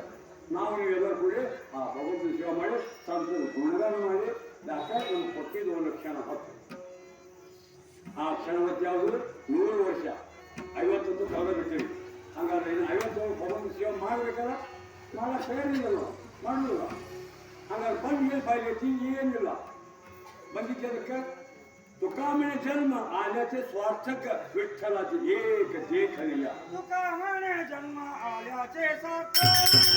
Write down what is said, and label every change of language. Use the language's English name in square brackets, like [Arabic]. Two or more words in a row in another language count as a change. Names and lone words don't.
[Kannada] ನಾವು ನೀವೆಲ್ಲರೂ ಕೂಡ ಆ ಭಗವಂತನ ಸೇವೆ ಮಾಡಿ ಸಂತರ ಗುಣಗಾನ ಮಾಡಿ ಯಾಕೆ ನಮ್ಗೆ ಕೊಟ್ಟಿದ್ದು ಒಂದು ಕ್ಷಣ ಹೊತ್ತು. ಆ ಕ್ಷಣ ಹೊತ್ತು ಯಾವುದು 100 ವರ್ಷ 50 ಕಳೆದ ಬಿಟ್ಟಿವಿ. ಹಂಗಾದ್ರೆ ಇನ್ನು 50 ಭಗವಂತ ಸೇವೆ ಮಾಡಬೇಕಲ್ಲ, ಮಾಡಕ್ಕೆ ಏನಿಲ್ಲ, ಮಾಡಲಿಲ್ಲ. ಹಂಗಾದ್ರೆ ಬಂದ ಬಾಯಿಗೆ ಏನಿಲ್ಲ. ಬಂದಿದ್ದಕ್ಕೆ [Marathi] तुकामणे जन्म आल्याचे स्वार्थक विठ्ठलाचे एक देखलिया. तुकामणे जन्म आल्याचे सार्थक